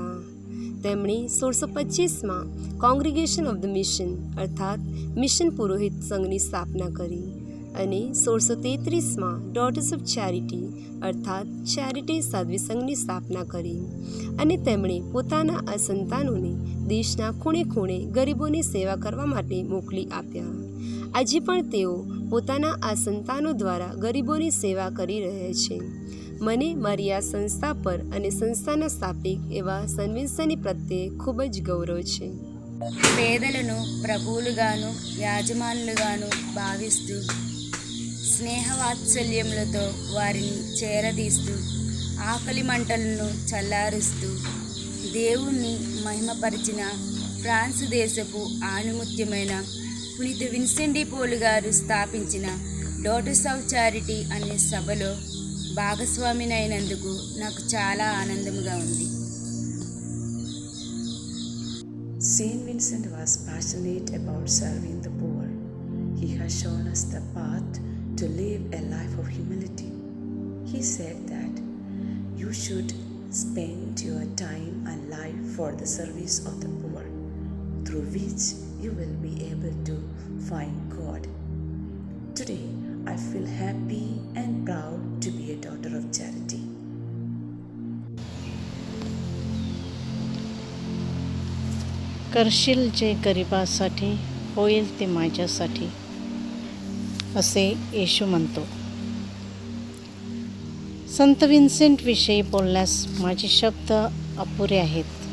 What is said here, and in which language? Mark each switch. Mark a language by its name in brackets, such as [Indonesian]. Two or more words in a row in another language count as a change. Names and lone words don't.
[Gujarati] તેમણે 1625માં કોંગ્રીગેશન ઓફ ધ મિશન અર્થાત મિશન પુરોહિત સંઘની સ્થાપના કરી અને 1633માં ડોટર્સ ઓફ ચેરિટી અર્થાત ચેરિટી સાધ્વી સંઘની સ્થાપના કરી અને તેમણે પોતાના આ સંતાનોને દેશના ખૂણે ખૂણે ગરીબોની સેવા કરવા માટે મોકલી આપ્યા. આજે પણ તેઓ પોતાના આ સંતાનો દ્વારા ગરીબોની સેવા કરી રહ્યા છે. મને મારી આ સંસ્થા પર અને સંસ્થાના સ્થાપિક એવા સન વિન્સેન્ટ પ્રત્યે ખૂબ જ ગૌરવ છે. [Telugu] పేదలను ప్రభువులుగాను యాజమానులుగాను భావిస్తూ స్నేహవాత్సల్యములతో వారిని చేరదీస్తూ ఆకలి మంటలను చల్లారుస్తూ దేవుణ్ణి మహిమపరిచిన ఫ్రాన్స్ దేశపు ఆణిముత్యమైన పునీత విన్సెంట్ డి పోల్ గారు స్థాపించిన డాటర్స్ ఆఫ్ చారిటీ అనే సభలో భాగస్వామినైనందుకు నాకు చాలా ఆనందముగా ఉంది. [English] Saint Vincent was passionate about serving the poor. He has shown us the path to live a life of humility. He said that you should spend your time and life for the service of the poor, through which you will be able to find God. Today, I feel happy and proud to be a daughter of charity. [Marathi] करशील जे गरिबासाठी होईल ते माझ्यासाठी, असे येशू म्हणतो. संत विन्सेंट विषयी बोलण्यास माझे शब्द अपुरे आहेत.